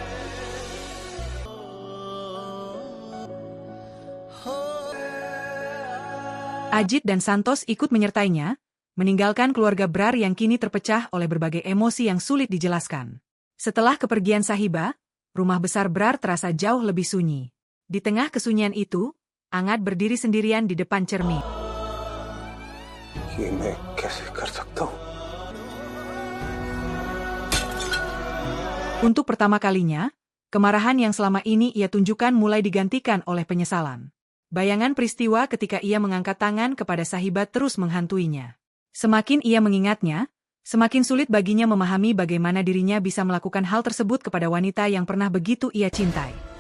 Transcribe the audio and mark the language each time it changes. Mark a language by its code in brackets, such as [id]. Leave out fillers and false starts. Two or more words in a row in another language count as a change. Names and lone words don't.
[id] Ajit dan Santos ikut menyertainya, meninggalkan keluarga Brar yang kini terpecah oleh berbagai emosi yang sulit dijelaskan. Setelah kepergian Sahiba, rumah besar Brar terasa jauh lebih sunyi. Di tengah kesunyian itu, Angat berdiri sendirian di depan cermin. [hi] ये मैं कैसे कर सकता हूँ? [id] Untuk pertama kalinya, kemarahan yang selama ini ia tunjukkan mulai digantikan oleh penyesalan. Bayangan peristiwa ketika ia mengangkat tangan kepada Sahiba terus menghantuinya. Semakin ia mengingatnya, semakin sulit baginya memahami bagaimana dirinya bisa melakukan hal tersebut kepada wanita yang pernah begitu ia cintai.